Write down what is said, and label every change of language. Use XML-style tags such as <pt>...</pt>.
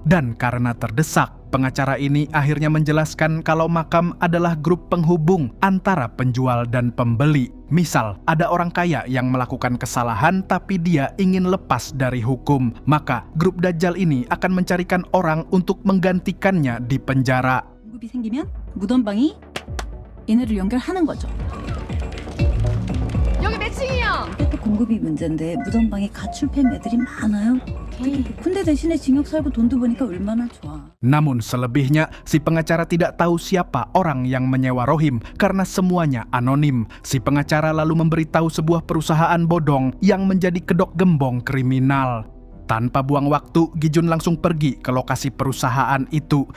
<id>Dan karena terdesak, pengacara ini akhirnya menjelaskan kalau Makam adalah grup penghubung antara penjual dan pembeli. Misal, ada orang kaya yang melakukan kesalahan tapi dia ingin lepas dari hukum. Maka, grup Dajjal ini akan mencarikan orang untuk menggantikannya di penjara.</id> <ko>공급이 생기면 무덤방이 얘네를 연결하는 거죠. 여기 몇 층이요? 또 공급이 문제인데 무덤방에 가출 팸 애들이 많아요. 근데 대신에 징역 살고 돈도 버니까 얼마나 좋아.</ko> <id>Namun selebihnya, si pengacara tidak tahu siapa orang yang menyewa Rohim karena semuanya anonim. Si pengacara lalu memberitahu sebuah perusahaan bodong yang menjadi kedok gembong kriminal. Tanpa buang waktu, Gi-jun langsung pergi ke lokasi perusahaan itu.</id>